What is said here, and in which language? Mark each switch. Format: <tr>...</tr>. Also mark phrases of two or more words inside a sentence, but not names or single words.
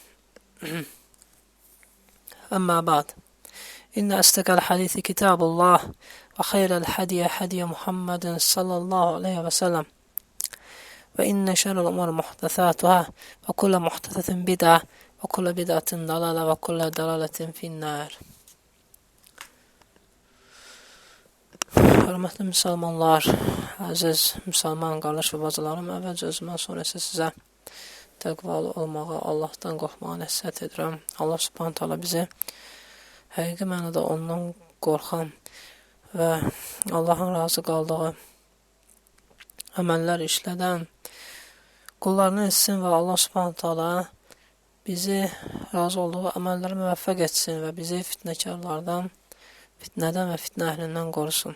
<ar>أما بعد إن أصدق الحديث كتاب الله وخير الهدي هدي محمد صلى الله عليه وسلم وإن شر الأمور محدثاتها وكل محدثة بدعة وكل بدعة ضلالة وكل ضلالة في النار.</ar> <az>Hörmətli müsəlmanlar, əziz müsəlman qardaş və bacılarım, əvvəlcə özümdən sonra sizə təqvalı olmağa, Allahdan qorxmağa nəsihət edirəm.</az> <ar>الله سبحانه تعالى</ar> <az>bizi həqiqi mənada ondan qorxan və Allahın razı qaldığı əməllər işlədən qullarını etsin və</az> <ar>الله سبحانه تعالى</ar> <az>bizi razı olduğu əməllərə müvəffəq etsin və bizi fitnəkarlardan, fitnədən və fitnə əhlindən qorusun.</az>